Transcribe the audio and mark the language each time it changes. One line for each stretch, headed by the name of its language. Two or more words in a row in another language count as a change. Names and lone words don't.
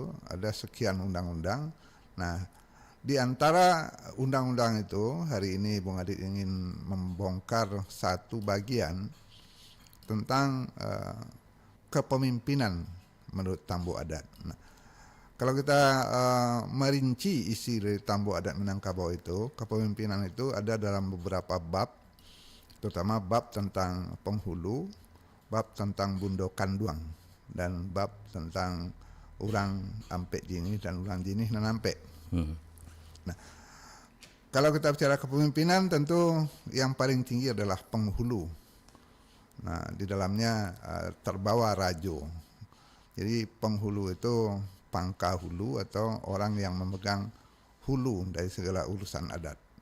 Indonesian: Ada sekian undang-undang. Nah, di antara undang-undang itu hari ini Bung Adit ingin membongkar satu bagian tentang kepemimpinan menurut Tambo adat. Nah, kalau kita merinci isi dari Tambo adat Minangkabau itu, kepemimpinan itu ada dalam beberapa bab, terutama bab tentang penghulu, bab tentang
Minangkabau: bundo kanduang,
Indonesian: dan bab tentang
Minangkabau: urang ampek jinih
Indonesian: dan
Minangkabau: urang jinih nanampe.
Indonesian: Nah, kalau kita bicara kepemimpinan tentu yang paling tinggi adalah penghulu. Nah, di dalamnya terbawa rajo. Jadi penghulu itu
Minangkabau: pangka hulu
Indonesian: atau orang yang memegang hulu dari segala urusan adat.